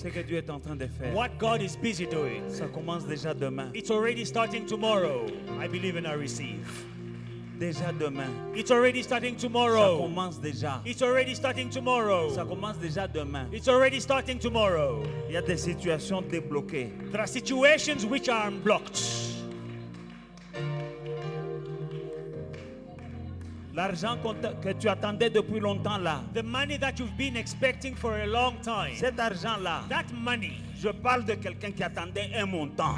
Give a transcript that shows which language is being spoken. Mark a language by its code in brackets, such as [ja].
[fr] Ce que Dieu est en train de faire. [en] What God is busy doing. [fr] Ça commence déjà demain. [en] It's already starting tomorrow. I believe and I receive. [fr] Déjà demain. [en] It's already starting [fr] Ça [en] tomorrow. [fr] commence déjà. [en] It's already starting tomorrow. [fr] Ça commence déjà demain. [en] It's already starting tomorrow. [fr] Il y a des situations débloquées. [en] There are situations which are unblocked. [fr] L'argent que tu attendais depuis longtemps là. [en] The money that you've been expecting for a long time. [fr] Cet argent là. [en] That money. [fr] Je parle de quelqu'un qui attendait un montant.